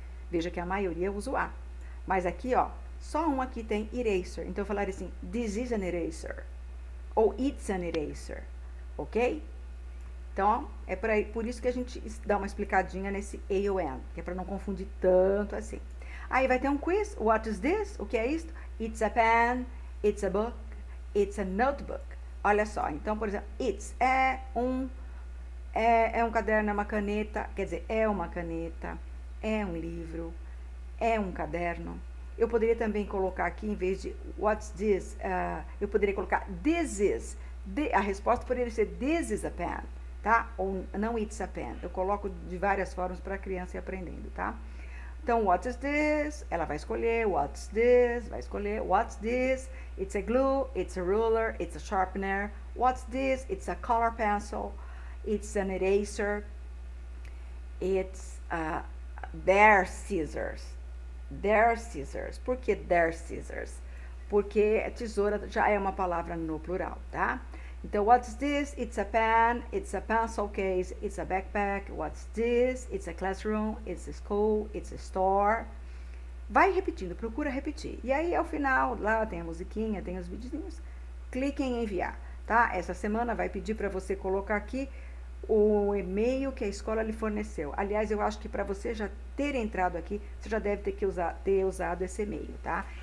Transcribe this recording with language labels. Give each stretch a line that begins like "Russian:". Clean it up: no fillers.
Portuguese: Veja que a maioria usa o a. Mas aqui, ó, só um aqui tem eraser. Então eu falaria assim,
English: this is an eraser.
Portuguese: Ou
English: it's an eraser. Ok?
Portuguese: Então, ó, por isso que a gente dá uma explicadinha nesse A ou N, que é para não confundir tanto assim. Aí vai ter um quiz.
English: What is this?
Portuguese: O que é isto?
English: It's a pen, it's a book, it's a notebook.
Portuguese: Olha só, então, por exemplo, it's é um caderno, é uma caneta, quer dizer, é uma caneta, é um livro, é um caderno. Eu poderia também colocar aqui, em vez de
English: what's this,
Portuguese: eu poderia colocar
English: this is.
Portuguese: A resposta poderia ser
English: this is a pen,
Portuguese: tá? Ou não
English: it's a pen.
Portuguese: Eu coloco de várias formas para a criança ir aprendendo, tá? Então,
English: what is this?
Portuguese: Ela vai escolher,
English: what's this?
Portuguese: Vai escolher,
English: what's this? It's a glue, it's a ruler, it's a sharpener. What's this? It's a color pencil, it's an eraser, it's their scissors. Their scissors.
Portuguese: Por que
English: their scissors?
Portuguese: Porque tesoura já é uma palavra no plural, tá? Então,
English: what's this? It's a pen, it's a pencil case, it's a backpack. What's this? It's a classroom, it's a school, it's a store.
Portuguese: Vai repetindo, procura repetir. E aí, ao final, lá tem a musiquinha, tem os videozinhos. Clique em enviar, tá? Essa semana vai pedir para você colocar aqui o e-mail que a escola lhe forneceu. Aliás, eu acho que para você já ter entrado aqui, você já deve ter usado esse e-mail, tá?